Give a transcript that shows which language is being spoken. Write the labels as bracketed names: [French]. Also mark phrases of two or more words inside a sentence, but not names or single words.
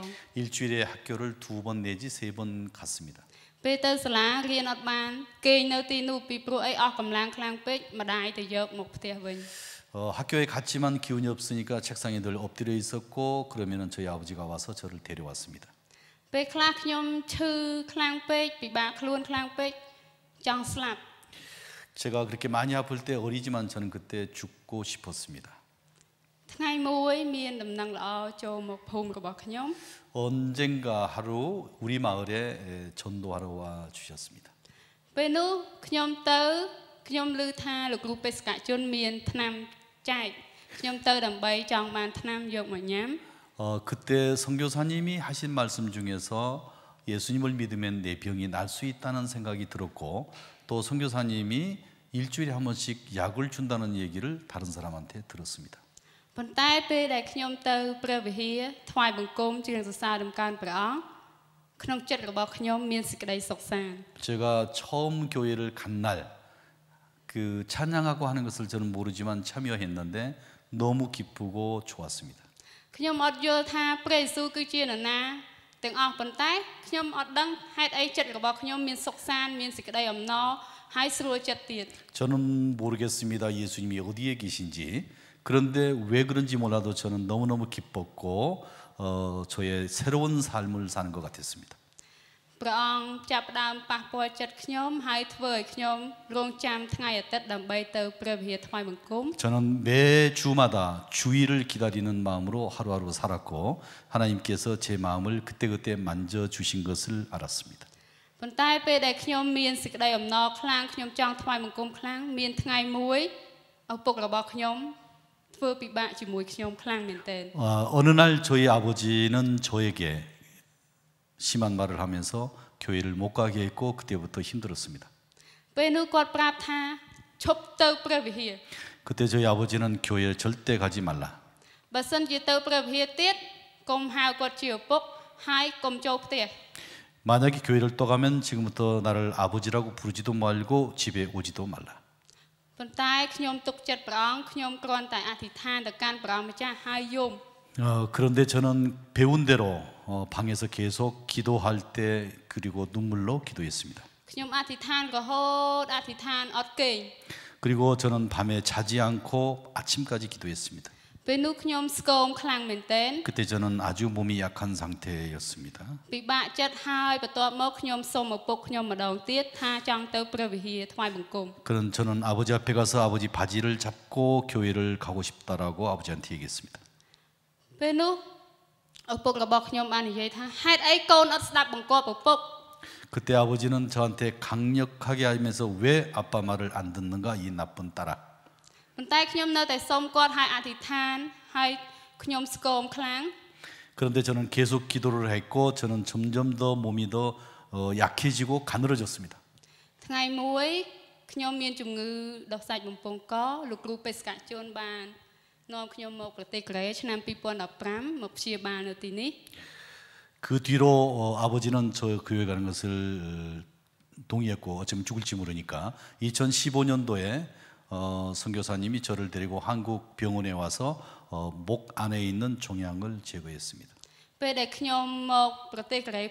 [Korean] 일주일에 학교를 2번 내지 3번 갔습니다. [Khmer] ពេលទៅសាលារៀនអត់បានគេងនៅទីនោះពីព្រោះអីអស់កម្លាំងខ្លាំងពេកម្ដាយទៅយកមកផ្ទះវិញ [Korean] 학교에 갔지만 기운이 없으니까 책상에 늘 엎드려 있었고 그러면은 저희 아버지가 와서 저를 데려왔습니다. [Khmer] ពេលខ្លះខ្ញុំឈឺខ្លាំងពេកពិបាកខ្លួនខ្លាំងពេកចង់ស្លាប់ [Korean] 제가 그렇게 많이 아플 때 어리지만 저는 그때 죽고 싶었습니다. [Khmer] ថ្ងៃមួយមានដំណឹងល្អចូលមកភូមិរបស់ខ្ញុំ [Korean] 언젠가 하루 우리 마을에 전도하러 와 주셨습니다. [Khmer] ពេលនោះខ្ញុំឮថាលោកគ្រូបេសកជនមានថ្នាំចែកខ្ញុំទៅដើម្បីចង់បានថ្នាំយកមកញ៉ាំ [Korean] 그때 선교사님이 하신 말씀 중에서 예수님을 믿으면 내 병이 날 수 있다는 생각이 들었고 또 선교사님이 일주일에 한 번씩 약을 준다는 얘기를 다른 사람한테 들었습니다. [Khmer] ប៉ុន្តែពេលដែលខ្ញុំទៅព្រះវិហារថ្វាយបង្គំជាងសរសើរដំកើងព្រះអង្គក្នុងចិត្តរបស់ខ្ញុំមានសេចក្តីសុខសាន្ត [Korean] 제가 처음 교회를 간 날 그 찬양하고 하는 것을 저는 모르지만 참여했는데 너무 기쁘고 좋았습니다. [Khmer] ខ្ញុំអត់យល់ថាព្រះយេស៊ូវគឺជានរណាទាំងអស់ប៉ុន្តែខ្ញុំអត់ដឹងហេតុអីចិត្តរបស់ខ្ញុំមានសុខសាន្តមានសេចក្តីអំណរហើយស្រួលចិត្តទៀត [Korean] 저는 모르겠습니다. 예수님이 어디에 계신지. 그런데 왜 그런지 몰라도 저는 너무너무 기뻤고 저의 새로운 삶을 사는 것 같았습니다. [Khmer] ព្រះអង្គចាប់ផ្ដើមប៉ះពាល់ចិត្តខ្ញុំហើយធ្វើឲ្យខ្ញុំរងចាំថ្ងៃអាទិត្យដើម្បីទៅព្រះវិហារថ្វាយបង្គំ [Korean] 저는 매 주마다 주일을 기다리는 마음으로 하루하루 살았고 하나님께서 제 마음을 그때그때 만져주신 것을 알았습니다. [Khmer] ប៉ុន្តែពេលដែលខ្ញុំមានសេចក្តីអំណរខ្លាំងខ្ញុំចង់ថ្វាយបង្គំខ្លាំងមានថ្ងៃមួយឪពុករបស់ខ្ញុំធ្វើពិបាកជាមួយខ្ញុំខ្លាំងមែនទែន [Korean] 어느 날 저희 아버지는 저에게 심한 말을 하면서 교회를 못 가게 했고 그때부터 힘들었습니다. [Khmer] ពេលនោះគាត់ប្រាប់ថាឈប់ទៅព្រះវិហារ [Korean] 그때 저희 아버지는 교회를 절대 가지 말라. [Khmer] បើសិនជាទៅព្រះវិហារទៀតកុំហៅគាត់ជាឪពុកហើយកុំចូលផ្ទះ [Korean] 만약에 교회를 또 가면 지금부터 나를 아버지라고 부르지도 말고 집에 오지도 말라. [Khmer] ប៉ុន្តែខ្ញុំទុកចិត្តព្រះអង្គខ្ញុំគ្រាន់តែអធិដ្ឋានទៅកាន់ព្រះអង្គម្ចាស់ហើយយំ [Korean] 그런데 저는 배운 대로 방에서 계속 기도할 때 그리고 눈물로 기도했습니다. [Khmer] ខ្ញុំអធិដ្ឋានរហូតអធិដ្ឋានអត់គេង [Korean] 그리고 저는 밤에 자지 않고 아침까지 기도했습니다. [Khmer] ពេលនោះខ្ញុំស្គមខ្លាំងមែនទែន [Korean] 그때 저는 아주 몸이 약한 상태였습니다. [Khmer] ពិបាកចិត្តហើយបន្ទាប់មកខ្ញុំសូមឪពុកខ្ញុំម្ដងទៀតថាចង់ទៅព្រះវិហារថ្វាយបង្គំ [Korean] 그런 저는 아버지 앞에 가서 아버지 바지를 잡고 교회를 가고 싶다라고 아버지한테 얘기했습니다. [Khmer] ពេលនោះឪពុករបស់ខ្ញុំបាននិយាយថាហេតុអីកូនអត់ស្ដាប់បង្គាប់ឪពុក [Korean] 그때 아버지는 저한테 강력하게 하면서 왜 아빠 말을 안 듣는가 이 나쁜 딸아. [Khmer] ប៉ុន្តែខ្ញុំនៅតែសូមគាត់ឲ្យអធិដ្ឋានហើយខ្ញុំស្គមខ្លាំង [Korean] 그런데 저는 계속 기도를 했고 저는 점점 더 몸이 더 약해지고 가늘어졌습니다. [Khmer] ថ្ងៃមួយខ្ញុំមានជំងឺដោះសាច់បំពង់កលោកគ្រូបេសកជនបាននាំខ្ញុំមកប្រទេសកូរ៉េឆ្នាំ2015មកព្យាបាលនៅទីនេះ [Korean] 그 뒤로 아버지는 저 교회 가는 것을 동의했고 어쩌면 죽을지 모르니까 2015년도에 선교사님이 저를 데리고 한국 병원에 와서 목 안에 있는 종양을 제거했습니다.